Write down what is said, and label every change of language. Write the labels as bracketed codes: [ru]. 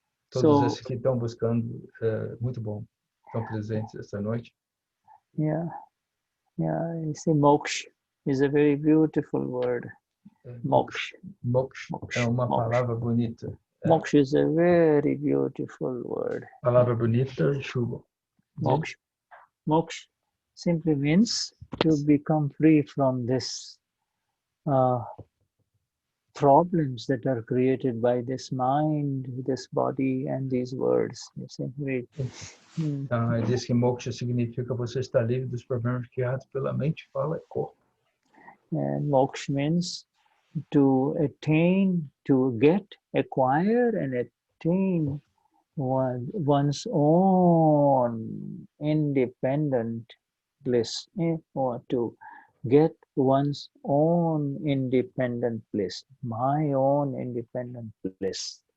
[pt] Todos esses que estão buscando, muito bom, estão presentes essa noite. [en] Yeah. You see, moksha is a very beautiful word. [pt] Moksha é uma palavra bonita. [en] Moksha is a very beautiful word. [pt] Palavra bonita, Shubha. [en] Moksha simply means to become free from this problems that are created by this mind, this body, and these words. You see, read. [pt] Então, ele diz que moksha significa você estar livre dos problemas criados pela mente, fala e corpo. [en] And moksha means to attain, to get, acquire, and attain one's own independent bliss, or to get one's own independent bliss, my own independent bliss.